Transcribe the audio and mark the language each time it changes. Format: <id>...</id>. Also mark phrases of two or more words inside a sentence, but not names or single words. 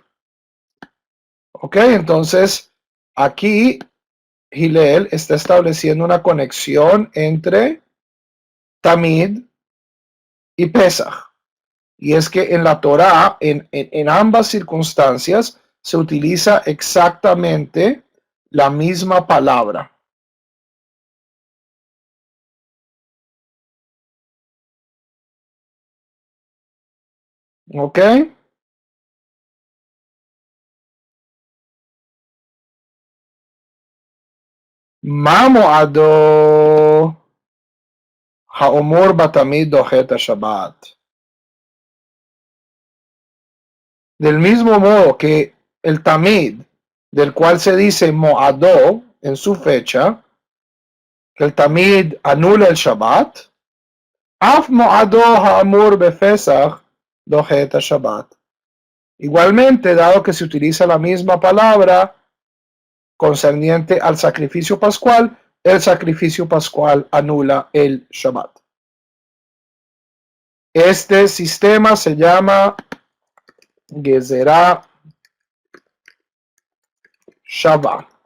<es>Ok, entonces aquí Hillel está estableciendo una conexión entre Tamid y Pesach. Y es que en la Torá, en ambas circunstancias, se utiliza exactamente la misma palabra. ¿Ok?</es> <he>מה מועדו האמור בתמיד דוחה שבת.</he> <es>Del mismo modo que el tamid, del cual se dice moado en su fecha, que el tamid anula el Shabbat,</es> <he>אף מועדו האמור בפסח דוחה שבת.</he> <es>Igualmente, dado que se utiliza la misma palabra concerniente al sacrificio pascual, el sacrificio pascual anula el Shabbat. Este sistema se llama Gezerah Shavá.</es>